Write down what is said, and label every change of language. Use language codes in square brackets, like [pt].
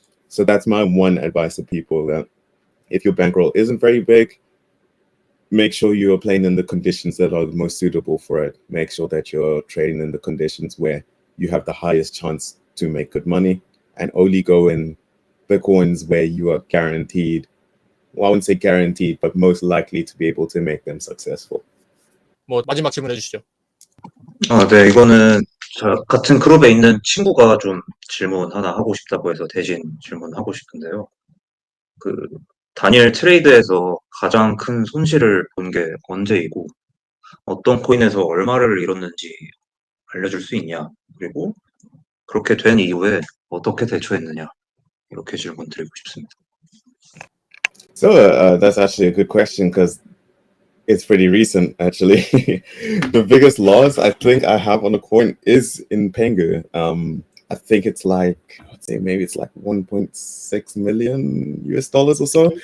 [en] So that's my one advice to people, that if your bankroll isn't very big, make sure you're playing in the conditions that are the most suitable for it. Make sure that you're trading in the conditions where you have the highest chance to make good money, and only go in the coins where you are guaranteed, well, I wouldn't say guaranteed, but most likely to be able to make them successful. [ko] 뭐 마지막 질문해 주시죠. 네, 이거는 저 같은 그룹에 있는 친구가 좀 질문 하나 하고 싶다고 해서 대신 질문하고 싶은데요. 그 단일 트레이드에서 가장 큰 손실을 본 게 언제이고 어떤 코인에서 얼마를 잃었는지 알려줄 수 있냐? 그리고 그렇게 된 이후에 어떻게 대처했느냐? 이렇게 질문 드리고 싶습니다. [en] So that's actually a good question, because it's pretty recent, actually. The biggest loss I think I have on a coin is in Pengu. I think it's like, I'd say maybe it's like 1.6 million US dollars or so.